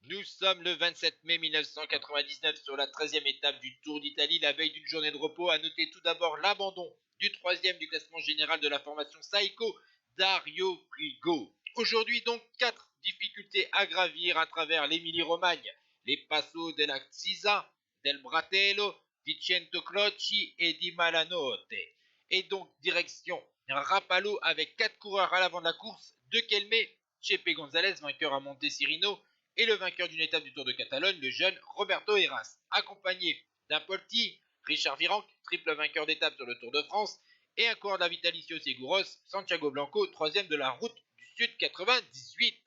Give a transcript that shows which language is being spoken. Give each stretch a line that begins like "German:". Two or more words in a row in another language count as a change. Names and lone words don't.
French: Nous sommes le 27 mai 1999 sur la 13e étape du Tour d'Italie, la veille d'une journée de repos. À noter tout d'abord l'abandon du 3e du classement général de la formation Saeco, Dario Frigo. Aujourd'hui donc 4 difficultés à gravir à travers l'Émilie-Romagne, les Passo della Xisa, del Bratello, di Centocroci et di Malanotte. Et donc direction Rapallo avec 4 coureurs à l'avant de la course, de Kelmé, Chepe González, vainqueur à Montesirino, et le vainqueur d'une étape du Tour de Catalogne, le jeune Roberto Heras, accompagné d'un Polti, Richard Virenque, triple vainqueur d'étape sur le Tour de France, et un coureur de la Vitalicio Seguros, Santiago Blanco, troisième de la route du Sud 98.